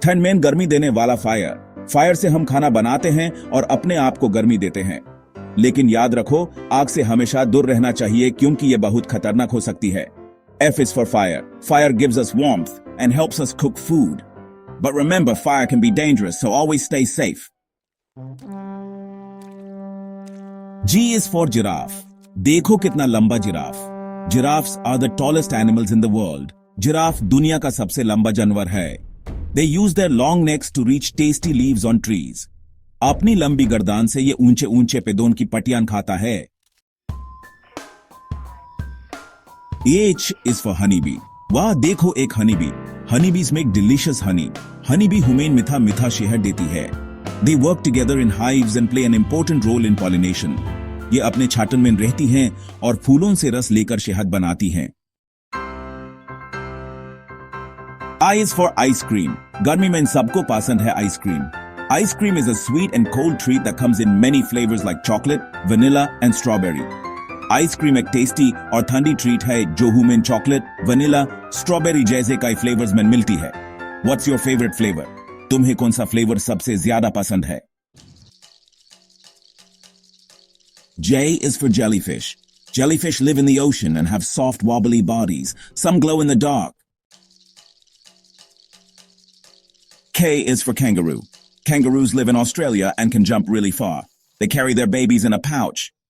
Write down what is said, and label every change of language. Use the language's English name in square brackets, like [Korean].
[Hindi] ठंड में गर्मी देने वाला फायर। फायर से हम खाना बनाते हैं और अपने आप को गर्मी देते हैं। लेकिन याद रखो, आग से हमेशा दूर रहना चाहिए क्योंकि यह बहुत खतरनाक हो सकती है। [English] F is for fire. Fire gives us warmth and helps us cook food. But remember, fire can be dangerous, so always stay safe. G is for giraffe. [Hindi] देखो कितना लंबा giraffe. [English] Giraffes are the tallest animals in the world. [Hindi] Giraffe दुनिया का सबसे लंबा जानवर है। [English] They use their long necks to reach tasty leaves on trees. [Hindi] अपनी लंबी गर्दन से ये ऊंचे ऊंचे पेड़ों की पत्तियां खाता है। [English] H is for honeybee. [Hindi] वाह, देखो एक honeybee. [English] Honeybees make delicious honey. [Hindi] Honeybee हमें मीठा मीठा शहद देती है। [English] They work together in hives and play an important role in pollination. [Hindi] ये अपने छातन में रहती हैं और फूलों से रस लेकर शहद बनाती हैं। [English] I is for ice cream. [Hindi] गर्मी में सबको पसंद है ice cream. [English] Ice cream is a sweet and cold treat that comes in many flavors like chocolate, vanilla, and strawberry. [Hindi] Ice cream एक टेस्टी और ठंडी ट्रीट है जो हमें चॉकलेट, वनीला, स्ट्रॉबेरी जैसे कई फ्लेवर्स में मिलती है। [English] What's your favorite flavor? [Hindi] तुम्हें कौन सा फ्लेवर सबसे ज्यादा पसंद है? [English] J is for jellyfish. Jellyfish live in the ocean and have soft, wobbly bodies. Some glow in the dark. K is for kangaroo. Kangaroos live in Australia and can jump really far. They carry their babies in a pouch.